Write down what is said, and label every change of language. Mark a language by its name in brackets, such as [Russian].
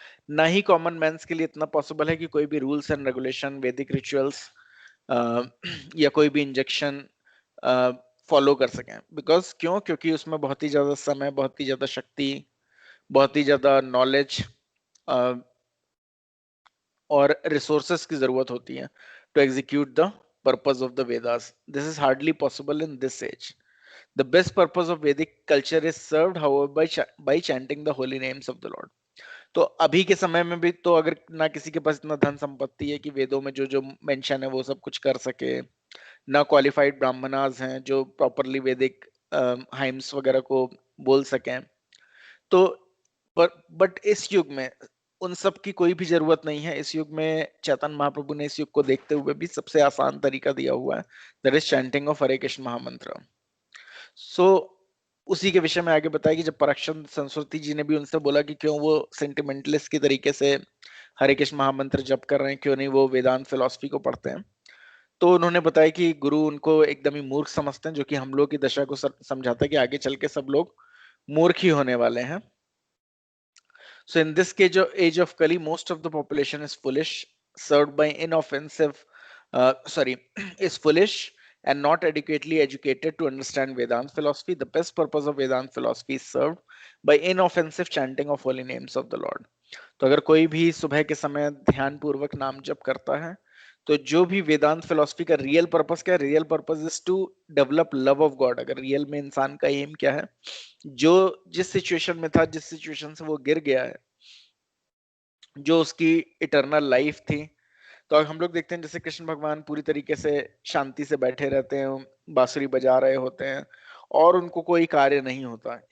[Hindi] ना ही common men's के लिए इतना पॉसिबल है कि कोई भी रूल्स एंड रेगुलेशन, वैदिक रिचुअल्स या कोई भी इंजेक्शन फॉलो कर सकें। बिकॉज क्यों? क्योंकि उसमें बहुत ही ज्यादा समय, बहुत ही ज्यादा शक्ति, बहुत ही ज्यादा नॉलेज और रिसोर्सेस की जरूरत होती है [English] To execute the purpose of the Vedas. This is hardly possible in this age. The best purpose of Vedic culture is served, however, by chanting the holy names of the Lord. [Hindi] तो अभी के समय में भी तो अगर ना किसी के पास इतना धन संपत्ति है कि वेदों में जो जो मेंशन है वो सब कुछ कर सके, ना क्वालिफाइड ब्राह्मणास हैं जो प्रॉपरली वैदिक हाइम्स वगैरह को बोल सकें, तो बट इस युग में उन सब की कोई भी जरूरत नहीं है। इस युग में चैतन्य महाप्रभु ने इस युग को देखते हुए भी सबसे आसान तरीका दिया हुआ है, [English] that is chanting of [Hindi] हरे कृष्ण महामंत्र। सो उसी के विषय में आगे बताया कि जब पराक्षण सरस्वती जी ने भी उनसे बोला कि क्यों वो सेंटिमेंटलिस्ट की तरीके से हरे कृष्ण महामंत्र जप कर रहे हैं, क्यों नहीं वो वेदांत फिलॉसफी को पढ़ते हैं, तो उन्होंने बताया कि गुरु उनको एकदम ही मूर्ख समझते हैं, जो कि हम लोग की दशा को समझाता है कि आगे चल के सब लोग मूर्ख ही होने वाले हैं। [English] So in this age of Kali, most of the population is foolish, served by inoffensive, is foolish and not adequately educated to understand Vedant philosophy. The best purpose of Vedant philosophy is served by inoffensive chanting of holy names of the Lord. [Hindi] तो अगर कोई भी सुबह के समय ध्यान पूर्वक नाम जप करता है, तो जो भी वेदांत फिलोसफी का रियल पर्पस क्या है? [English] Real purpose is to develop love of God. [Hindi] अगर रियल में इंसान का एम क्या है, जो जिस सिचुएशन में था, जिस सिचुएशन से वो गिर गया है, जो उसकी इटर्नल लाइफ थी, तो अब हम लोग देखते हैं जैसे कृष्ण भगवान पूरी तरीके से शांति से बैठे रहते हैं, बांसुरी बजा रहे होते हैं और उनको कोई कार्य नहीं होता।